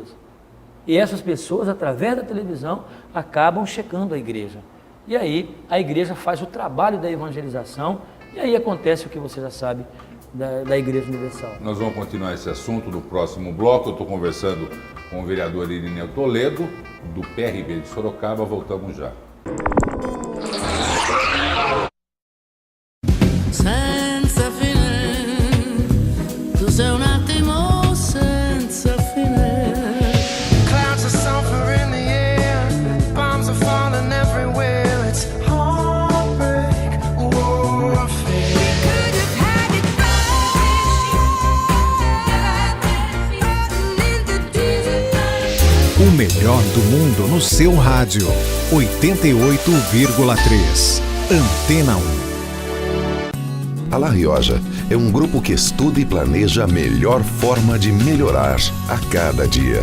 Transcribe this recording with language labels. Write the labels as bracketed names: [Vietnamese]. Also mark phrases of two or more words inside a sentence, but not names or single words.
[Portuguese] E essas pessoas, através da televisão, acabam checando a igreja. E aí a igreja faz o trabalho da evangelização e aí acontece o que você já sabe da Igreja Universal. Nós vamos continuar esse assunto no próximo bloco. Eu estou conversando com o vereador Irineu Toledo, do PRB de Sorocaba. Voltamos já. [Italian] Senza fine, tu sei un attimo senza fine. [English] Clouds are sulfur in the air, bombs are falling everywhere. It's heartbreak, warfare. We could have had it [Portuguese] O melhor do mundo no seu rádio. 88,3. Antena 1. A La Rioja é um grupo que estuda e planeja a melhor forma de melhorar a cada dia.